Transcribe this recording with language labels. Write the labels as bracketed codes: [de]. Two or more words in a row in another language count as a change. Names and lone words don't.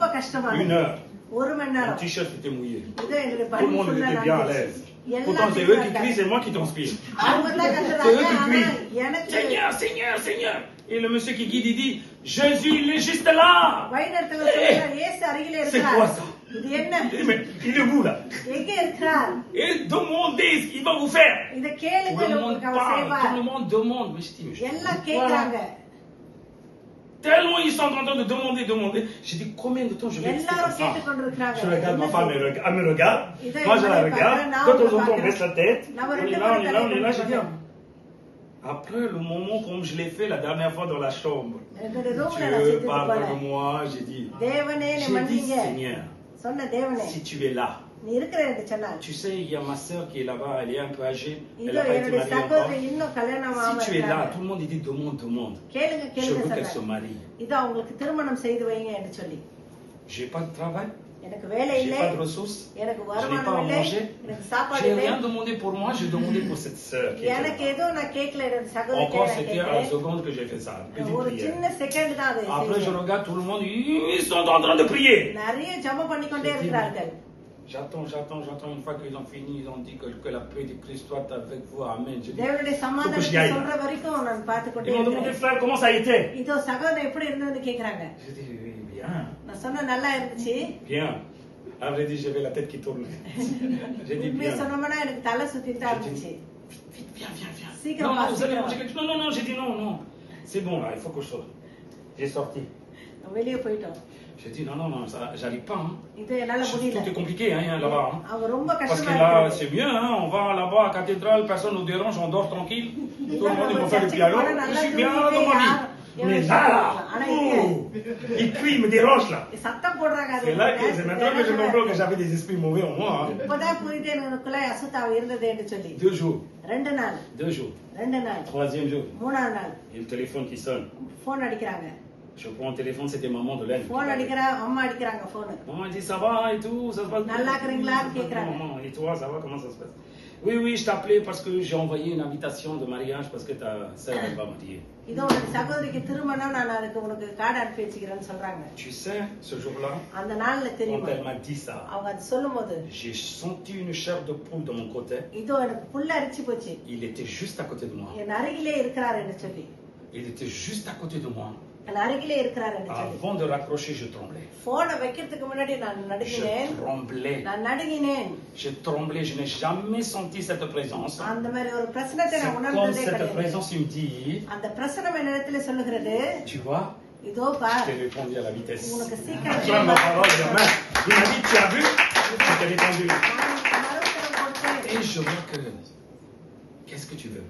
[fr] Une [ta] கஷ்டமானது. [fr] heure. [ta] ஒரு மணி [fr] Mon [ta] நேரம். [fr] t-shirt était mouillé. [ta] இது எங்களுடைய [fr] Tout le monde [ta] பள்ளி [fr] était bien à l'aise. Pourtant, c'est eux qui crient, c'est moi qui transpire. [ta] அவங்க தான் [fr] C'est [ta] கத்துறாங்க, [fr] eux qui [ta] ஆனா [fr] crient. [ta] எனக்கு [fr] Seigneur, Seigneur, Seigneur. Et le monsieur qui guide, il dit, Jésus, il est juste là. [ta] வழிநடத்துங்க சொல்றாங்க, இயேசு அருகிலே [fr] C'est quoi [ta] இருக்கிறார். [fr] ça? [ta] இது என்ன? [fr] Mais il est où là? [ta] எங்க இருக்கிறார்? [fr] Et demandez ce qu'il va vous faire. [ta] இத [fr] Tout [ta] கேளுங்க, [fr] le monde [ta] உங்களுக்கு அவர் [fr] parle, [ta] செய்வார். [fr] tout le monde demande. Mais je dis, mais [ta] எல்லாம் கேக்குறாங்க. [fr] tellement ils sont en train de demander. J'ai dit, combien de temps je vais rester [ta] எல்லாரும் [fr] comme ça? [ta] கேட்டுக்கொண்டிருக்கிறாங்க. [fr] Je regarde ma femme, elle me regarde. [ta] இதை [fr] Moi, je la [ta] இவனை [fr] regarde. [ta] பார்க்கிறேன், நான் [fr] De temps [ta] அவனை [fr] en temps, on baisse la tête. [ta] நம்ம [fr] On est [ta] ரெண்டு [fr] là, on [ta] பேரும் [fr] est là, on est là. J'ai dit, [ta] தலையிட்டு [fr] après le moment comme je l'ai fait la dernière fois dans la chambre, [ta] என்னுடைய ரூம்ல நான் [fr] Dieu [ta] செஞ்சது [fr] parle [ta] போல. [fr] de moi, j'ai dit, [ta] தேவனே என்னை [fr] j'ai dit, [ta] மன்னிங்க. [fr] Seigneur, [ta] சொன்ன தேவனே, [fr] si tu es là, [ta] நீ இருக்கிற என்று சொன்னார். [fr] tu sais, il y a ma soeur qui est là-bas, elle est un peu âgée, elle [ta] இதோ [fr] n'a pas été [ta] என்னுடைய [fr] mariée [ta] சகோதரி [fr] encore. [ta] இன்னும் கல்யாணம் [fr] Si [ta] ஆகாம [fr] tu es là, [ta] இருக்காங்க. [fr] tout le monde dit demande. [ta] கேளுங்க [fr] Je [ta] கேளுங்க [fr] veux qu'elle se [ta] சொன்னார். [fr] marie. [ta] இதோ அவங்களுக்கு திருமணம் செய்து வைங்க என்று சொல்லி. [fr] J'ai pas de travail, [ta] எனக்கு வேலை [fr] j'ai [ta] இல்லை, [fr] pas de ressources, [ta] எனக்கு [fr] je n'ai [ta] வருமானம் [fr] pas à [ta] இல்லை, [fr] manger. [ta] எனக்கு சாப்பாடு [fr] J'ai [ta] இல்லை. [fr] rien demandé pour moi, j'ai demandé pour cette soeur qui était [ta] எனக்கு [fr] là. [ta] எதுவும் நான் கேட்கல, என்னோட சகோதரிக்கு [fr] Encore, [ta] நான் [fr] c'était à la [ta] கேட்கிறேன். [fr] seconde que j'ai fait ça. Petite [ta] ஒரு [fr] prière. [ta] சின்ன செகண்ட் தான் அது [fr] Après, je [ta] செஞ்சேன். [fr] regarde tout le monde, ils sont en train de prier. [ta] நிறைய ஜெபம் பண்ணிக்கொண்டே இருக்கிறார்கள். [fr] J'attends. Une fois qu'ils ont fini, ils ont dit que la paix de Christ soit avec vous. Amen. J'ai dit, [ta] தேவனுடைய [fr] faut que j'y [ta] சமாதானத்தை [fr] aille. [ta] சொல்ற வரைக்கும் நான் பார்த்து [fr] Ils [ta] கொண்டே [fr] m'ont demandé, [ta] இருக்கிறேன். [fr] frère, comment ça a été? [ta] இதோ சகோதரன் எப்படி இருந்ததுன்னு கேக்குறாங்க. [fr] J'ai dit, oui, bien. [ta] நான் சொன்ன நல்லா இருந்துச்சு. [fr] Bien. Alors, j'ai dit, j'avais la tête qui tourne. J'ai dit, [ta] உண்மையை [fr] bien. [ta] சொன்னோம்னா எனக்கு தலை சுத்திட்டு தான் இருந்துச்சு. [fr] Vite, viens. Sicrement, Non, vous allez sicrement. manger quelque chose. Non, j'ai dit non. C'est bon, là, il faut que je sorte. J'ai sorti. [ta] வெளியே போயிட்டோம். [fr] J'ai dit, non, ça, j'arrive pas. Hein. [ta] இது என்னால முடியல. [fr] Tout est compliqué, hein, là-bas. Hein. [ta] அவங்க ரொம்ப [fr] Parce [ta] கஷ்டமா [fr] que là, [ta] இருக்கு. [fr] c'est bien, hein, on va là-bas à la cathédrale, personne ne nous dérange, on dort tranquille. Tout le monde, ils vont faire le piano. Je suis bien dans ma vie. Mais là, il crie, il me dérange là. [ta] சத்தம் போடுறாங்க. அது [fr] C'est là que c'est maintenant que je comprends que j'avais des esprits mauvais en moi. Hein. [ta] இப்பதான் புரியுது எனக்குள்ள அசுத்தாவை இருந்தது என்று சொல்லி. [fr] 2 jours. [ta] 2 நாள். [fr] 2 jours. [ta] 2 நாள். [fr] 3e jour. [ta] 3ஆம் நாள். [fr] Il y a le téléphone qui sonne. [ta] போன் அடிக்கிறாங்க. [fr] Je prends le téléphone, c'était maman de l'aine. [ta] போன் அடிக்கிறா, அம்மா அடிக்கிறாங்க போன். [fr] Maman elle dit ça va et tout, ça se passe bien. [ta] நல்லா இருக்கீங்களான்னு கேக்குறாங்க. [fr] Maman, et toi, ça va, comment ça se passe? Oui, je t'appelais parce que j'ai envoyé une invitation de mariage parce que ta sœur elle va marier. [ta] இதோ ஒரு சகோதரிக்கு திருமணம், நான் அதுக்கு உனக்கு கார்டு அனுப்பி வச்சுக்கிறேன்னு சொல்றாங்க. [fr] Tu sais, ce jour-là, [ta] அந்த நாள்ல [fr] quand [ta] தெரியுமா, [fr] elle m'a dit ça, [ta] அவங்க அது சொல்லும்போது [fr] j'ai senti une chair de poule de mon côté. [ta] இதோ எனக்கு புல்ல அரிச்சு போச்சு. [fr] Il était juste à côté de moi. [ta] என் அருகிலே இருக்கிறார் என்று சொல்லி. [fr] Il était juste à côté de moi. [ta] என் அருகிலே இருக்கிறார் என்று சொல்லி. [fr] Avant de raccrocher, je tremblais. [ta] போனை வைக்கிறதுக்கு முன்னாடி நான் நடுங்கினேன். [fr] Je tremblais. [ta] நான் நடுங்கினேன். [fr] Je tremblais. Je n'ai jamais senti cette présence. [ta] அந்த மாதிரி ஒரு பிரசனத்தை [fr] C'est [ta] நான் [fr] comme [ta] உணர்ந்ததே [fr] cette [ta] கிடையாது. [fr] présence, il me dit, [ta] அந்த பிரசனம் என்னிடத்துல சொல்லுகிறது, [fr] tu vois, [ta] இதோ பார், [fr] je t'ai répondu à la vitesse. [ta] உனக்கு சீக்கிரம் [fr] Acclame ma parole, gamin. Il m'a dit, tu as vu? Je t'ai répondu. [ta] நான் மறுத்தரம் கொடுத்தேன். [fr] Et je vois que, qu'est-ce que tu veux?